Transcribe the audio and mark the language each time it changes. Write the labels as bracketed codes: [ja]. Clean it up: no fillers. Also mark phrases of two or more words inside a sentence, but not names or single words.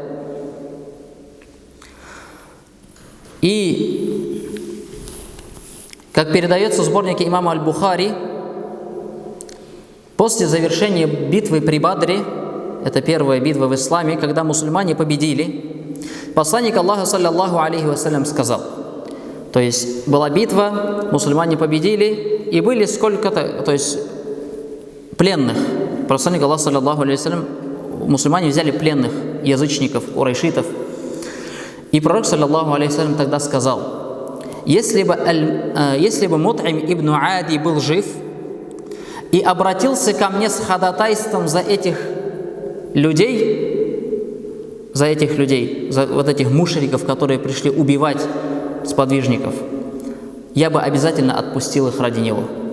[ru] И, как передается в сборнике имама Аль-Бухари, после завершения битвы при Бадре, это первая битва в исламе, когда мусульмане победили, посланник Аллаха, [ar] صلى الله عليه وسلم, [ru] сказал, то есть была битва, мусульмане победили, и были сколько-то, то есть пленных. Посланник Аллаха, [ar] صلى الله عليه وسلم, [ru] мусульмане взяли пленных язычников, курайшитов. И пророк, [ar] صلى الله عليه وسلم, [ru] тогда сказал, если бы Мут'им ибн Ади был жив и обратился ко мне с ходатайством за этих людей, за вот этих мушриков, которые пришли убивать сподвижников, я бы обязательно отпустил их ради него.